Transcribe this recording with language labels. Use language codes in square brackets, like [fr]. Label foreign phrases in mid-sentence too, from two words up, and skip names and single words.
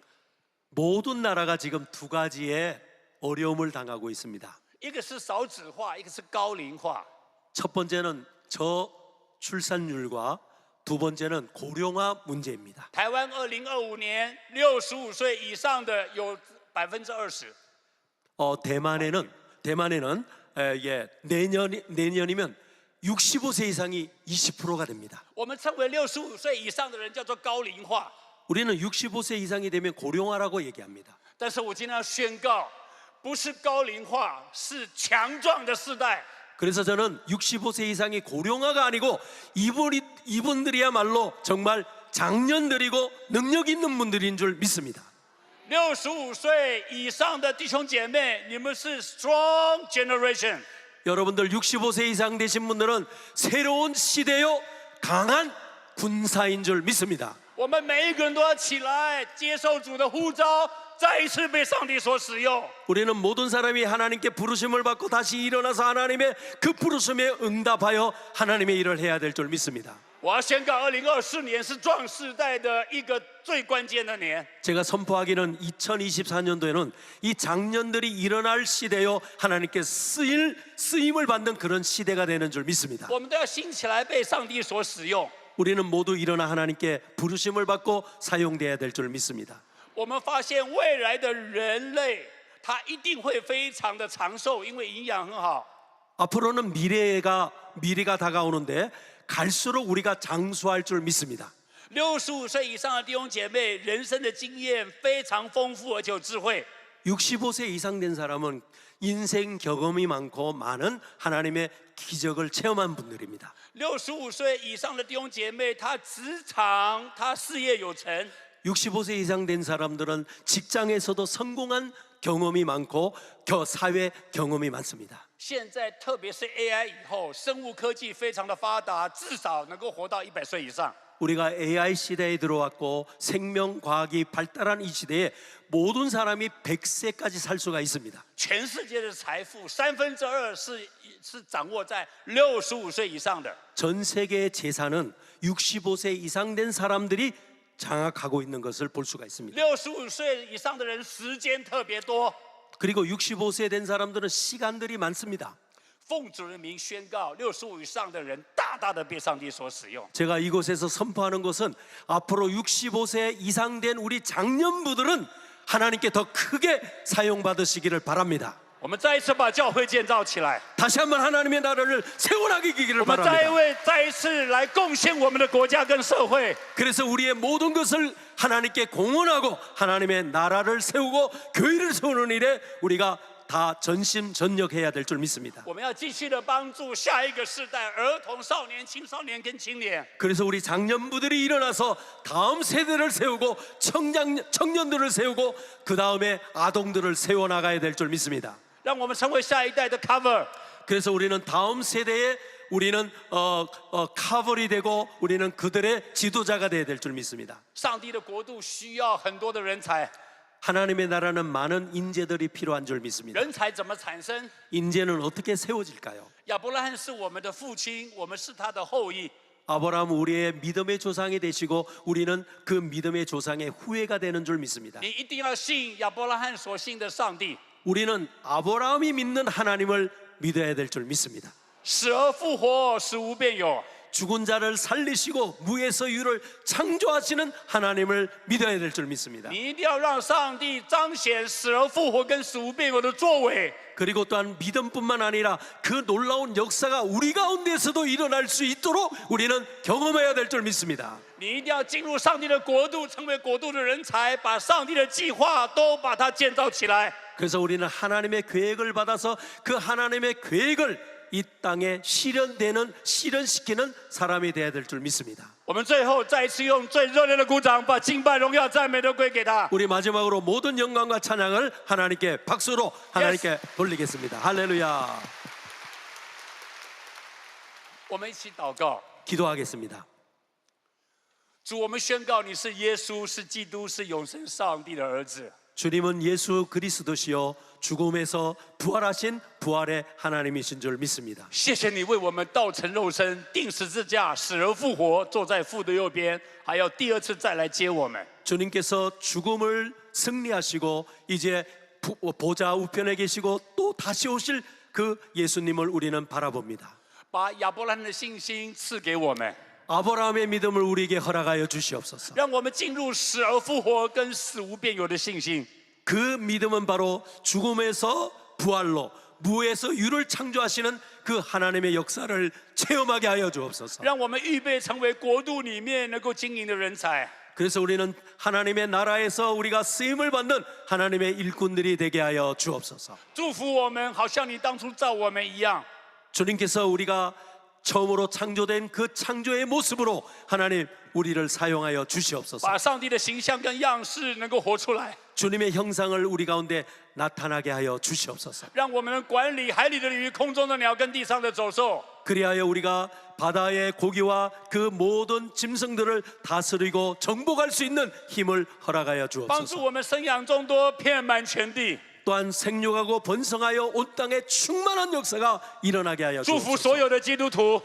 [ko] 모든 나라가 지금 두 가지의 어려움을 당하고 있습니다. [zh] 一个是少子化，一个是高龄化。 [ko] 첫 번째는 저출산율과 두 번째는 고령화 문제입니다. [zh] 台湾2025年65岁以上的有20%， [ko] 대만에는 내년이면 65세 이상이 20%가 됩니다. [zh] 我们称为65岁以上的人叫做高龄化。 [ko] 우리는 65세 이상이 되면 고령화라고 얘기합니다. [zh] 但是我今天要宣告，不是高龄化，是强壮的世代。 [ko] 그래서 저는 65세 이상이 고령화가 아니고 이분들이야말로 정말 장년들이고 능력 있는 분들인 줄 믿습니다. [zh] 65 岁以上的弟兄姐妹，你们是 [en] strong generation。 [ko] 여러분들 65세 이상 되신 분들은 새로운 시대요 강한 군사인 줄 믿습니다. [zh] 我们每一个人都要起来，接受主的呼召，再一次被上帝所使用。 [ko] 우리는 모든 사람이 하나님께 부르심을 받고 다시 일어나서 하나님의 그 부르심에 응답하여 하나님의 일을 해야 될 줄 믿습니다. [zh] 我要宣告，2024年是壮世代的一个最关键的年。 [ko] 제가 선포하기는 2024년도에는 이 장년들이 일어날 시대요 하나님께 쓰임을 받는 그런 시대가 되는 줄 믿습니다. [zh] 我们都要兴起来，被上帝所使用。 [ko] 우리는 모두 일어나 하나님께 부르심을 받고 사용돼야 될 줄 믿습니다. [zh] 我们发现未来的人类，他一定会非常的长寿，因为营养很好。 [ko] 앞으로는 미래가 다가오는데 갈수록 우리가 장수할 줄 믿습니다. [zh] 65 岁以上的弟兄姐妹，人生的经验非常丰富，而且有智慧。 [ko] 65세 이상 된 사람은 인생 경험이 많고 많은 하나님의 기적을 체험한 분들입니다. [zh] 65 岁以上的弟兄姐妹，他职场、他事业有成。 [ko] 65세 이상 된 사람들은 직장에서도 성공한 경험이 많고 사회 경험이 많습니다. [zh] 现在特别是 AI 以后，生物科技非常的发达，至少能够活到100岁以上。 [ko] 우리가 AI 시대에 들어왔고 생명과학이 발달한 이 시대에 모든 사람이 100세까지 살 수가 있습니다. [zh] 全世界的财富2/3是掌握在65岁以上的。 [ko] 전 세계의 재산은 65세 이상 된 사람들이 장악하고 있는 것을 볼 수가 있습니다. [zh] 65 岁以上的人时间特别多。 [ko] 그리고 65세 된 사람들은 시간들이 많습니다. [zh] 奉主的名宣告，65以上的人大大的被上帝所使用。 [ko] 제가 이곳에서 선포하는 것은 앞으로 65세 이상 된 우리 장년부들은 하나님께 더 크게 사용받으시기를 바랍니다. [zh] 我们再一次把教会建造起来， [ko] 다시 한번 하나님의 나라를 세워나가기를 [zh] 我们 [ko] 바랍니다. [zh] 再一次来贡献我们的国家跟社会。 [ko] 그래서 우리의 모든 것을 하나님께 공헌하고 하나님의 나라를 세우고 교회를 세우는 일에 우리가 다 전심전력해야 될 줄 믿습니다. [zh] 我们要继续的帮助下一个世代，儿童、少年、青少年跟青年。 [ko] 그래서 우리 장년부들이 일어나서 다음 세대를 세우고 청년들을 세우고 그 다음에 아동들을 세워나가야 될 줄 믿습니다. [zh] 让我们成为下一代的 cover。 [ko] 그래서 우리는 다음 세대에 우리는 카벌이 되고 우리는 그들의 지도자가 되어야 될 줄 믿습니다. [zh] 上帝的国度需要很多的人才， [ko] 하나님의 나라는 많은 인재들이 필요한 줄 믿습니다. [zh] 人才怎么产生？ [ko] 인재는 어떻게 세워질까요? [zh] 亚伯拉罕是我们的父亲，我们是他的后裔。 [ko] 아브라함 우리의 믿음의 조상이 되시고 우리는 그 믿음의 조상의 후예가 되는 줄 믿습니다. [zh] 你一定要信亚伯拉罕所信的上帝， [ko] 우리는 아브라함이 믿는 하나님을 믿어야 될 줄 믿습니다. [zh] 死而复活，使无变有。 [ko] 죽은 자를 살리시고 무에서 유를 창조하시는 하나님을 믿어야 될 줄 믿습니다. [zh] 你一定要让上帝彰显死而复活跟死无变有的作为。 [ko] 그리고 또한 믿음뿐만 아니라 그 놀라운 역사가 우리 가운데서도 일어날 수 있도록 우리는 경험해야 될 줄 믿습니다. [zh] 你一定要进入上帝的国度，成为国度的人才，把上帝的计划都把它建造起来。 [ko] 그래서 우리는 하나님의 계획을 받아서 그 하나님의 계획을 이 땅에 실현시키는 사람이 되어야 될 줄 믿습니다. [zh] 我们最后再一次用最热烈的鼓掌，把敬拜、荣耀、赞美都归给他。 [ko] 우리 마지막으로 모든 영광과 찬양을 하나님께 박수로 하나님께 돌리겠습니다. 할렐루야. [zh] 我们一起祷告。 [ko] 기도하겠습니다. [zh] 主，我们宣告你是耶稣，是基督，是永生上帝的儿子。 [ko] 주님은 예수 그리스도시요 죽음에서 부활하신 부활의 하나님이신 줄 믿습니다. [zh] 谢谢你为我们道成肉身，定十字架，死而复活，坐在父的右边，还要第二次再来接我们。 [ko] 주님께서 죽음을 승리하시고 이제 보좌 우편에 계시고 또 다시 오실 그 예수님을 우리는 바라봅니다. [zh] 把亚伯拉罕的信心赐给我们， [ko] 아브라함의 믿음을 우리에게 허락하여 주시옵소서. [zh] 让我们进入死而复活跟死无变有的信心。 [ko] 그 믿음은 바로 죽음에서 부활로 무에서 유를 창조하시는 그 하나님의 역사를 체험하게 하여 주옵소서. [zh] 让我们预备成为国度里面能够经营的人才。 [ko] 그래서 우리는 하나님의 나라에서 우리가 쓰임을 받는 하나님의 일꾼들이 되게 하여 주옵소서. [zh] 祝福我们，好像你当初造我们一样。 [ko] 주님께서 우리가 처음으로 창조된 그 창조의 모습으로 하나님 우리를 사용하여 주시옵소서. [zh] 把上帝的形象跟样式能够活出来， [ko] 주님의 형상을 우리 가운데 나타나게 하여 주시옵소서. [zh] 让我们能管理海里的鱼、空中的鸟跟地上的走兽， [ko] 그리하여 우리가 바다의 고기와 그 모든 짐승들을 다스리고 정복할 수 있는 힘을 허락하여 [zh] 帮助 [ko] 주옵소서. [zh] 我们生养众多，遍满全地。 [ko] 또한 생육하고 번성하여 온 땅에 충만한 역사가 일어나게 하여 [zh] 祝福 [ko] 주옵소서. [zh] 所有的基督徒，